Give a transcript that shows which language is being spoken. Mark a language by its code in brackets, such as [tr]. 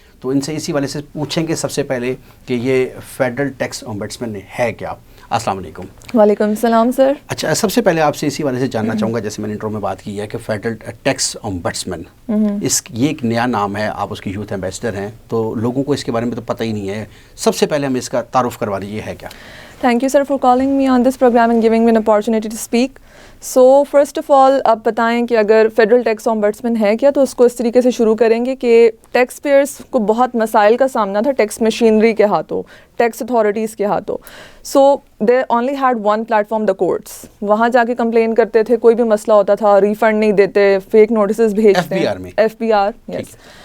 [hi] तो इनसे इसी वाले से पूछेंगे सबसे पहले कि ये फेडरल टैक्स ओम्बड्समैन है क्या। अस्सलाम वालेकुम। वालेकुम सलाम सर। अच्छा, सबसे पहले आपसे इसी वाले से जानना चाहूँगा, जैसे मैंने इंट्रो में बात की है कि फेडरल टैक्स ओम्बड्समैन ये एक नया नाम है, आप उसकी यूथ एम्बेसडर हैं, तो लोगों को इसके बारे में तो पता ही नहीं है। सबसे पहले हमें इसका तारुफ करवा दीजिए, है क्या? [en] Thank you sir for calling me on this program and giving me an opportunity to speak. So first of all [hi] आप बताएं कि अगर फेडरल टैक्स ओम्बड्समैन है क्या, तो उसको इस तरीके से शुरू करेंगे कि टैक्स पेयर्स को बहुत मसाइल का सामना था टैक्स मशीनरी के हाथों, टैक्स अथॉरिटीज़ के हाथों। [en] So they only had one platform, the courts. [hi] वहाँ जाके कंप्लेन करते थे, कोई भी मसला होता था, रिफंड नहीं देते, फेक नोटिस भेजते हैं, FBR, यस।